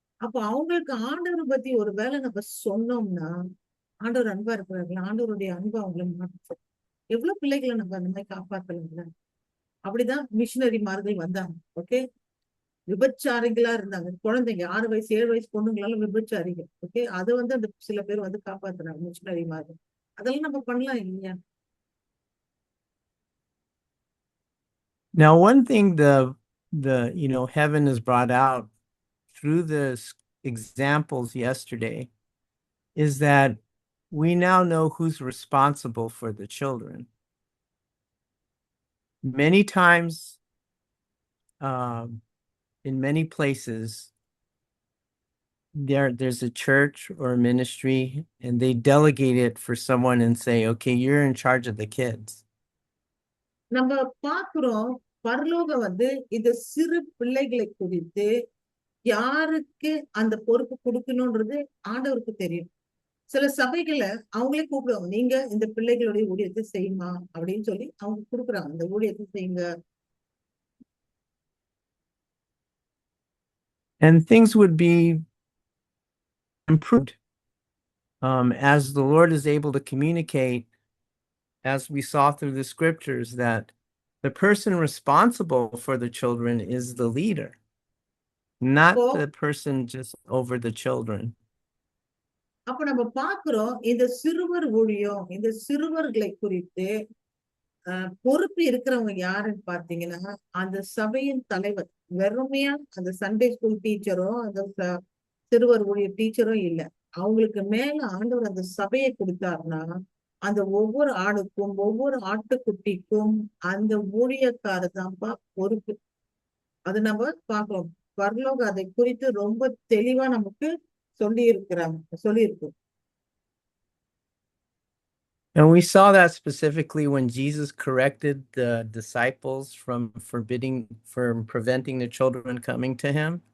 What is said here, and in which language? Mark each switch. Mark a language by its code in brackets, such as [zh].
[ta] அப்போ அவங்களுக்கு ஆண்டவர் பத்தி ஒரு வேலை நம்ம சொன்னோம்னா ஆண்டவர் அன்பா இருக்கிறார்கள், ஆண்டவருடைய அன்பு அவங்களை மாற்ற எவ்வளவு பிள்ளைகளை நம்ம அந்த மாதிரி காப்பாற்றலாம்ல. அப்படிதான் மிஷினரிமார்கள் வந்தாங்க. ஓகே, விபச்சாரிகளா இருந்தாங்க குழந்தைங்க 6 வயசு 7 வயசு பொண்ணுங்களால விபச்சாரிங்க. ஓகே, அதை வந்து அந்த சில பேர் வந்து காப்பாத்துறாங்க மிஷினரி மாதிரி. அதெல்லாம் நம்ம பண்ணலாம் இல்லையா? [en] Now, one thing the heaven has brought out through the examples yesterday is that we now know who's responsible for the children. Many times, in many places, there's a church or a ministry, and they delegate it for someone and say, okay, you're in charge of the kids. [ta] நம்ம பாக்குறோம் பரலோகம் வந்து இந்த சிறு பிள்ளைகளை குறித்து யாருக்கு அந்த பொறுப்பு கொடுக்கணும்ன்றது ஆண்டவருக்கு தெரியும். சில சபைகளை அவங்களே கூப்பிடுவாங்க, நீங்க இந்த பிள்ளைகளுடைய ஊழியத்தை செய்யுமா அப்படின்னு சொல்லி அவங்க கொடுக்குறாங்க, இந்த ஊழியத்தை செய்யுங்க. [en] And things would be improved as the Lord is able to communicate, as we saw through the scriptures, that the person responsible for the children is the leader, not the person just over the children. [ta] அப்ப நம்ம பாக்குறோம் இந்த சிறுவர் ஊழியம், இந்த சிறுவர்களை குறித்து பொறுப்பு இருக்கிறவங்க யாருன்னு பாத்தீங்கன்னா அந்த சபையின் தலைவர். வெறுமையா அந்த சண்டே ஸ்கூல் டீச்சரோ அந்த சிறுவர் ஊழிய டீச்சரோ இல்ல. அவங்களுக்கு மேல ஆண்டவர் அந்த சபையை கொடுத்தாருன்னா அந்த ஒவ்வொரு ஆணுக்கும் ஒவ்வொரு ஆட்டுக்குட்டிக்கும் அந்த ஊழியக்காரர் தான்ப்பா பொறுப்பு. அது நம்ம பார்க்கிறோம். பரலோக அதை குறித்து ரொம்ப தெளிவா நமக்கு சொல்லியிருக்கும். [en] And we saw that specifically when Jesus corrected the disciples from preventing the children coming to him.